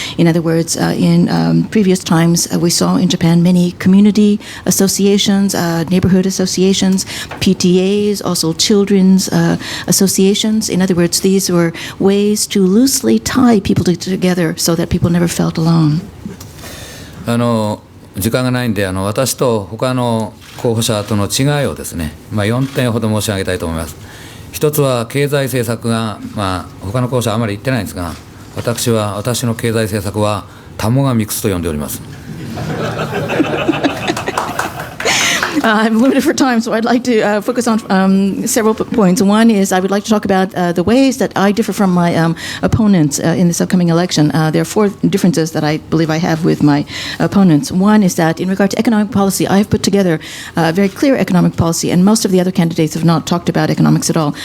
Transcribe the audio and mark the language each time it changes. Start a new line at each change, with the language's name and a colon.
English: In other words, in previous times, we saw in Japan many community associations, neighborhood associations, PTAs, also children's associations. In other words, these were ways to loosely tie people together so that people never felt alone.
Japanese: 時間がないんで私と他の候補者との違いをですね、4点ほど申し上げたいと思います。一つは経済政策が、他の候補者はあまり言ってないんですが、私の経済政策はタモガミクスと呼んでおります。
English: I'm limited for time, so I'd like to focus on several points. One is I would like to talk about the ways that I differ from my opponents in this upcoming election. There are four differences that I believe I have with my opponents. One is that in regard to economic policy, I have put together a very clear economic policy, and most of the other candidates have not talked about economics at all.